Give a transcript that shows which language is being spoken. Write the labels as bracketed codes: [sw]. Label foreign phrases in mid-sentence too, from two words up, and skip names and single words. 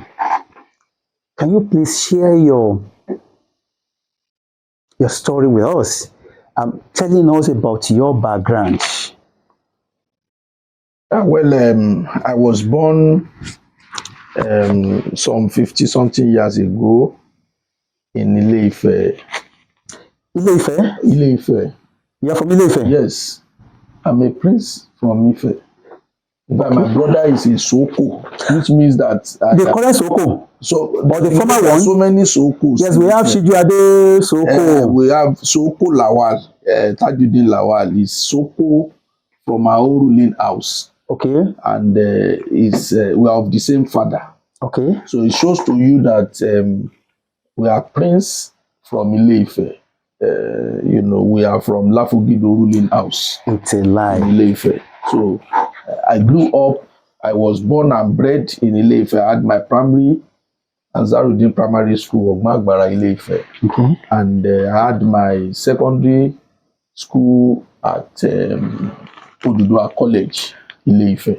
[en] Can you please share your story with us? Telling us about your background. I was born some 50-something years ago in Ile-Ife. Ile-Ife? Ile-Ife. You are from Ile-Ife? Yes. I'm a prince from Ife. But my brother is a Soko, which means that... They call it Soko? So, but the former one? So many Sokos. Yes, we have Shijuade Soko. We have Soko Lawal. Tajuddin Lawal is Soko from our own ruling house. Okay. And we are of the same father. Okay. So it shows to you that we are prince from Ile-Ife. We are from Lafugido ruling house. It's a lie. Ile-Ife. So I grew up, I was born and bred in Ile-Ife. I had my primary and Zaruddin Primary School of Magbara, Ile-Ife. Okay. And I had my secondary school at Odudua College, Ile-Ife.